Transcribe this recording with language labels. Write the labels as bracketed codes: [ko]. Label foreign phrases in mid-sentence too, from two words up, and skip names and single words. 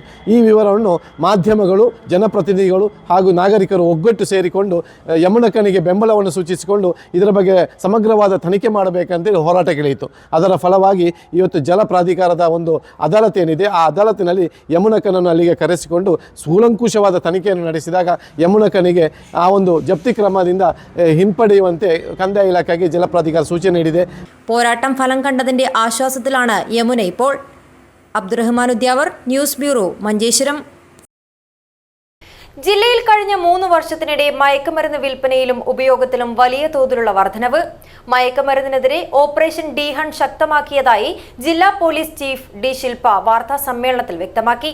[kn] ಈ ವಿವರವನ್ನು ಮಾಧ್ಯಮಗಳು, ಜನಪ್ರತಿನಿಧಿಗಳು ಹಾಗೂ ನಾಗರಿಕರು ಒಗ್ಗಟ್ಟು ಸೇರಿಕೊಂಡು ಯಮುನಕ್ಕನಿಗೆ ಬೆಂಬಲವನ್ನು ಸೂಚಿಸಿಕೊಂಡು ಇದರ ಬಗ್ಗೆ ಸಮಗ್ರವಾದ ತನಿಖೆ ಮಾಡಬೇಕಂತೇಳಿ ಹೋರಾಟಕ್ಕಿಳಿಯಿತು. ಅದರ ಫಲವಾಗಿ ಇವತ್ತು ಜಲ ಪ್ರಾಧಿಕಾರದ ಒಂದು ಅದಾಲತ್ ಏನಿದೆ, ಆ ಅದಾಲತಿನಲ್ಲಿ ಯಮುನಕ್ಕನನ್ನು ಅಲ್ಲಿಗೆ ಕರೆಸಿಕೊಂಡು ಕೂಲಂಕುಷವಾದ ತನಿಖೆಯನ್ನು ನಡೆಸಿದಾಗ ಯಮುನಕ್ಕನಿಗೆ ಆ ಒಂದು ಜಪ್ತಿ ಕ್ರಮದಿಂದ ಹಿಂಪಡೆಯುವಂತೆ ಕಂದಾಯ ಇಲಾಖೆಗೆ ಜಲ ಪ್ರಾಧಿಕಾರ ಸೂಚನೆ ನೀಡಿದೆ. [ml] പോരാട്ടം ഫലം കണ്ടതിന്റെ ആശ്വാസത്തിലാണ് യമുന ഇപ്പോൾ. അബ്ദുറഹ്മാൻ ഉദ്യാവർ, ന്യൂസ് ബ്യൂറോ, മഞ്ചേശ്വരം. ജില്ലയിൽ കഴിഞ്ഞ 3 വർഷത്തിനിടെ മയക്കുമരുന്ന് വിൽപ്പനയിലും ഉപയോഗത്തിലും വലിയ തോതിലുള്ള വർധനവ്. മയക്കുമരുന്നിനെതിരെ ഓപ്പറേഷൻ ഡി ഹണ്ട് ശക്തമാക്കിയതായി ജില്ലാ [en] police chief [ml] ഡി ശിൽപ വാർത്താ സമ്മേളനത്തിൽ വ്യക്തമാക്കി.